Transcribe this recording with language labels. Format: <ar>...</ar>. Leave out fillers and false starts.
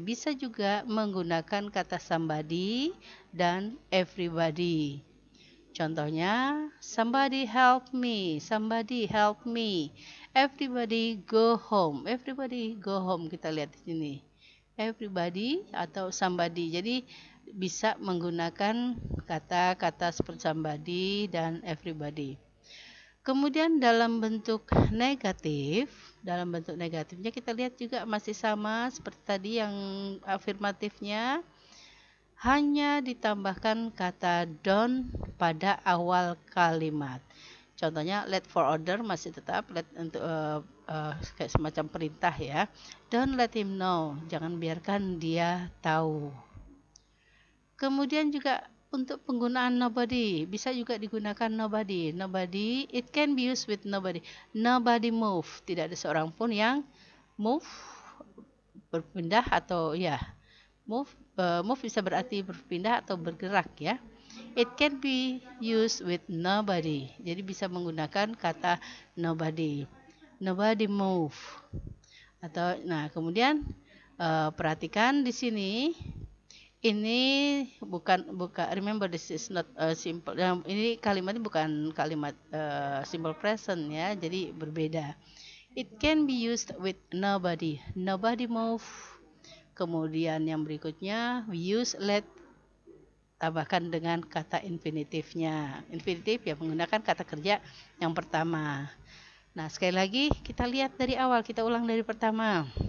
<id>Bisa juga menggunakan kata somebody dan everybody. Contohnya,</id> <en>somebody help me, somebody help me. Everybody go home. Everybody go home.</en> <id>Kita lihat di sini. Everybody atau somebody. Jadi bisa menggunakan kata-kata seperti somebody dan everybody. Kemudian dalam bentuk negatifnya kita lihat juga masih sama seperti tadi yang afirmatifnya, hanya ditambahkan kata don't pada awal kalimat. Contohnya let for order masih tetap let untuk kayak semacam perintah ya.</id> <en>Don't let him know,</en> <id>jangan biarkan dia tahu. Kemudian juga untuk penggunaan nobody, bisa juga digunakan nobody.</id> <en>Nobody, it can be used with nobody. Nobody move,</en> <id>tidak ada seorang pun yang move, berpindah atau ya, move bisa berarti berpindah atau bergerak ya.</id> <en>It can be used with nobody.</en> <id>Jadi bisa menggunakan kata nobody.</id> <en>Nobody move.</en> <id>Atau nah, kemudian perhatikan di sini. Ini bukan</id> <en>remember this is not simple.</en> <id>Ini kalimatnya bukan kalimat simple present ya, jadi berbeda.</id> <en>It can be used with nobody. Nobody move.</en> <id>Kemudian yang berikutnya</id> <en>we use let,</en> <id>tambahkan dengan kata infinitifnya. Infinitif ya menggunakan kata kerja yang pertama. Nah, sekali lagi kita lihat dari awal, kita ulang dari pertama.</id>